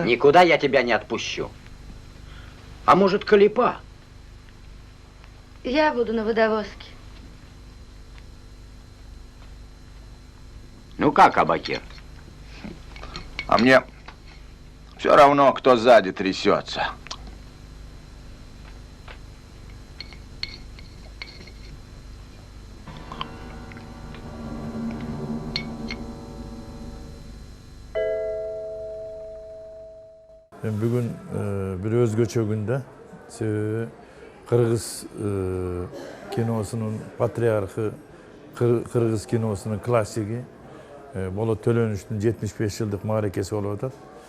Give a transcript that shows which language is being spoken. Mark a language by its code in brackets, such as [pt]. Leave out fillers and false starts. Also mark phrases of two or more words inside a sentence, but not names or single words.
[ru] Никуда я тебя не отпущу. А может, Калипа? Я буду на водовозке. Ну как, Абакир? А мне все равно, кто сзади трясется. [ky] Бүгін бір өзгөчө күндө кыргыз киносунун патриархы, кыргыз киносунун классиги Болот Төлөнүчтүн 75 жылдык мааракеси болуп атат.